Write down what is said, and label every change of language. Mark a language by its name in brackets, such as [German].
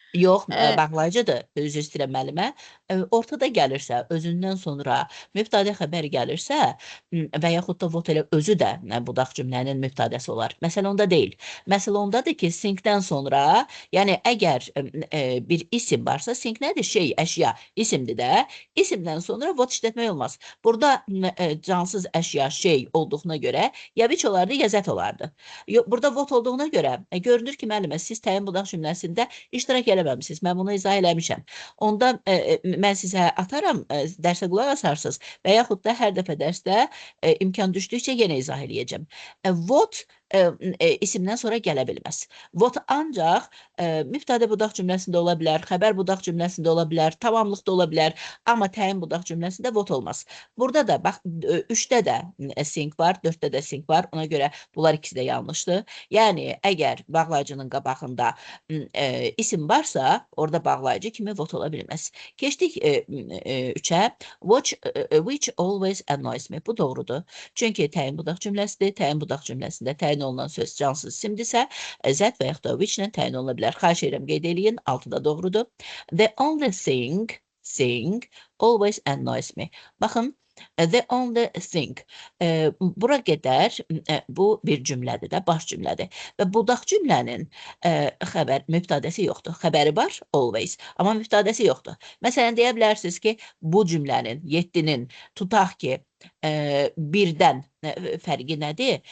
[Azerbaijani] Yox, bağlayıcıdır, üzr istəyirəm müəllimə. Ortada gəlirsə, özündən sonra mübtədə xəbər gəlirsə və yaxud da what elə özü də budaq cümlənin mübtədəsi olar. Məsələ onda deyil. Məsələ ondadır ki, think-dən sonra, yəni əgər bir isim varsa, think nədir? Şey, əşya, isimdir də. İsimdən sonra what işlətmək olmaz. Burada cansız əşya, şey olduğuna görə ya biç olardı, ya zət olardı. Burada what olduğuna görə görünür ki, müəllimə, siz təyin budaq cümləsində iştirak eləməmisiniz. Mən bunu izah eləmişəm. Onda mən sizə atarım, dərsə qulaq asarsınız və yaxud da hər dəfə dərsdə imkan düşdükcə yenə izah eləyəcəm. What isimdən sonra gələ bilməz. What ancaq mübtədə budaq cümləsində ola bilər, xəbər budaq cümləsində ola bilər, tamamlıqda ola bilər, amma təyin budaq cümləsində what olmaz. Burada da bax 3-də də think var, 4-də də think var. Ona görə bunlar ikisi də yanlışdır. Yəni əgər bağlayıcının qabağında isim varsa, orada bağlayıcı kimi what ola bilməz. Keçdik 3-ə. [English] Which always annoys me. [Azerbaijani] Bu doğrudur. Çünki təyin budaq cümləsidir. Təyin budaq cümləsində təyin olunan söz cansız isimdirsə, zət və yaxud da which ilə təyin oluna bilər. Xahiş edirəm, qeyd eləyin. 6-da doğrudur. [English] The only thing always annoys me. [Azerbaijani] Baxın, [English] the only thing. [Azerbaijani] Bura qədər bu bir cümlədir də, baş cümlədir. Və budaq cümlənin xəbər, mübtədəsi yoxdur. Xəbəri var, always. Amma mübtədəsi yoxdur. Məsələn, deyə bilərsiniz ki, bu cümlənin, 7-nin, tutaq ki, birdən fərqi nədir?